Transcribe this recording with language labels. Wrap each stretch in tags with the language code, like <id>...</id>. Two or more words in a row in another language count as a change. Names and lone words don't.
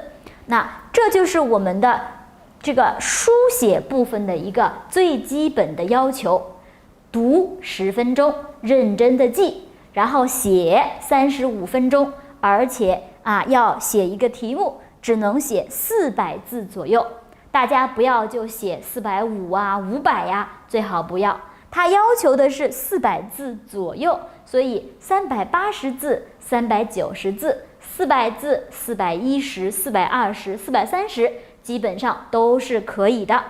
<zh>那這就是我們的這個書寫部分的一個最基本的要求。讀10分鐘，認真的記，然後寫35分鐘，而且要寫一個題目，只能寫400 字左右。大家不要就写450、500呀，最好不要。它要求的是400字左右，所以380字、390字、400字、410、420、430，基本上都是可以的。</zh>